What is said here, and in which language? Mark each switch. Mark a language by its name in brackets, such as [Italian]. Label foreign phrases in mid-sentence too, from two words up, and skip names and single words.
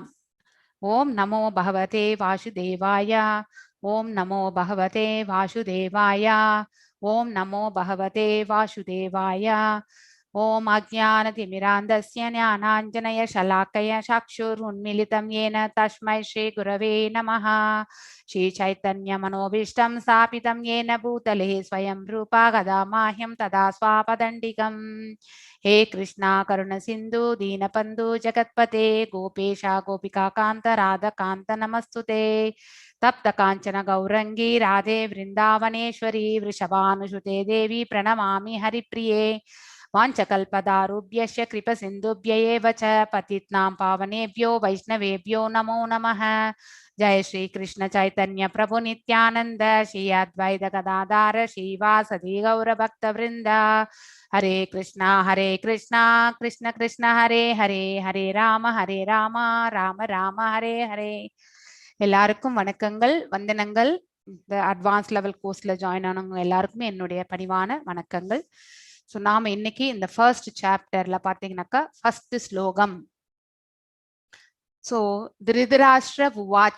[Sanskrit] ॐ नमो भगवते वासुदेवाय, ॐ नमो भगवते वासुदेवाय, ॐ नमो भगवते वासुदेवाय. ॐ अज्ञानतिमिरान्धस्य ज्ञानाञ्जनय शलाकया चक्षुरुन्मीलितं येन तस्मै श्री गुरवे नमः. श्री चैतन्य मनोभीष्टं स्थापितं येन भूतले स्वयं रूपा गदा माह्यं तदा स्वापदण्डिकम्. हे कृष्णा करुण सिन्धु दीनबन्धु जगत्पते गोपेशा गोपिका कान्त राधाकान्त नमस्तुते. तप्त कांचन गौरंगी राधे वृंदावनेश्वरी वृषभानुसुते देवी प्रणमामि हरिप्रिये. वाञ्छकल्पदारुभ्यश्च कृपसिन्धुभ्य एव च पतितानां पावनेभ्यो वैष्णवेभ्यो नमो नमः. जय श्री कृष्ण चैतन्य प्रभु नित्यानंद श्री अद्वैत गदाधर श्रीवासदि गौर भक्त वृंद. हरे कृष्णा कृष्ण कृष्ण हरे हरे, हरे राम राम राम हरे हरे. [Tamil] எல்லாருக்கும் வணக்கங்கள், வந்தனங்கள். இந்த [English] advance level course-la [Tamil] ஜாயின் ஆனவங்க எல்லாருக்குமே என்னுடைய பணிவான வணக்கங்கள். ஸோ நாம இன்னைக்கு இந்த [English] first chapter-la [Tamil] பாத்தீங்கன்னாக்கா ஃபர்ஸ்ட் ஸ்லோகம். [Sanskrit] ஸோ धृतराष्ट्र उवाच.